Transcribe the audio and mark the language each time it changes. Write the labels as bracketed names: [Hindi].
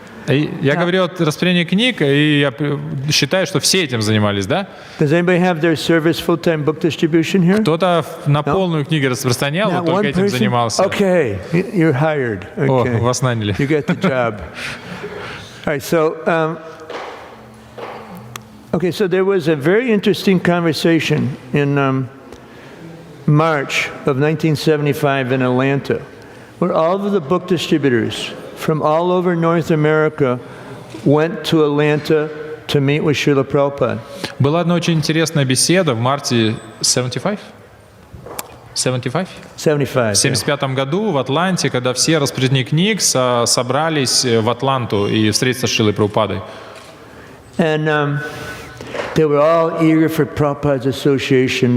[Russian] Я говорю о распределении книг, и я считаю, что все этим занимались, да? [English] Does anybody have their service full-time book distribution here? [Russian] Кто-то на полную книги распространял, вот только этим занимался. [English] Okay, you're hired. Okay. [Russian] О, вас наняли. [English] You got the job. All right, so so there was a very interesting conversation in March of 1975 in Atlanta, where all of the book distributors from all over North America went to Atlanta to meet with Srila Prabhupada. [Russian] Была одна очень интересная беседа в марте 75? 75? 75. В 75 году в Атланте, когда все распределители книг собрались в Атланту и встретиться с Шрилой Прабхупадой. [English] And they were all eager for Prabhupada's association.